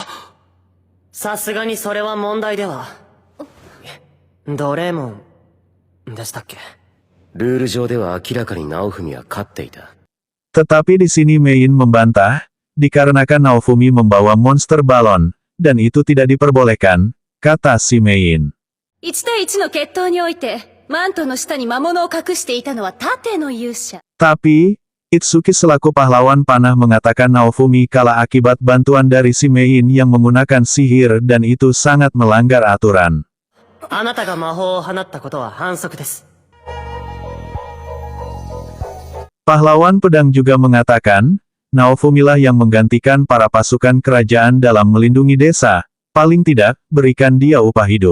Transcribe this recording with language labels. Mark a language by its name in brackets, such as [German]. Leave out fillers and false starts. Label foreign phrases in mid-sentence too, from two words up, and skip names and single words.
[Indonesian] Tetapi di sini Mein membantah, dikarenakan Naofumi membawa monster balon, dan itu tidak diperbolehkan, kata si Mein. [Japanese] 1対1の決闘において、マントの下に魔物を隠していたのは盾の勇者。 [Indonesian] Tapi, Itsuki selaku pahlawan panah mengatakan Naofumi kalah akibat bantuan dari si Mein yang menggunakan sihir dan itu sangat melanggar aturan. Pahlawan pedang juga mengatakan, Naofumilah yang menggantikan para pasukan kerajaan dalam melindungi desa, paling tidak, berikan dia upah hidup.